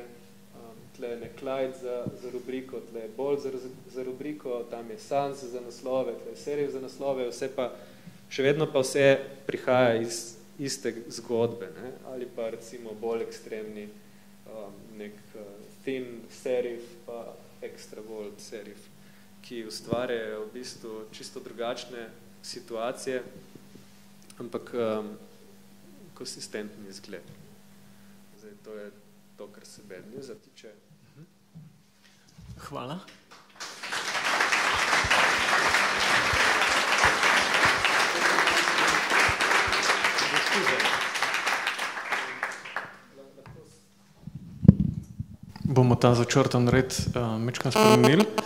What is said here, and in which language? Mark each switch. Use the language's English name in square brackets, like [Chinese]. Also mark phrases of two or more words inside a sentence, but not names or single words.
[Slovenian] Tle je Clyde za rubriko, tle je Bold za rubriko, tam je Sans za naslove, tle je Serif za naslove, vse pa, še vedno pa vse prihaja iz iste zgodbe, ne? Ali pa recimo bolj ekstremni nek [English] thin serif [Slovenian] pa [English] extra bold serif, [Slovenian] ki ustvarjajo v bistvu čisto drugačne situacije, ampak konsistentni izgled. Zdaj, to je to, kar se [English] bad newsa [Slovenian] tiče. Hvala. Bomo ta začrtan red mečkam spremenili.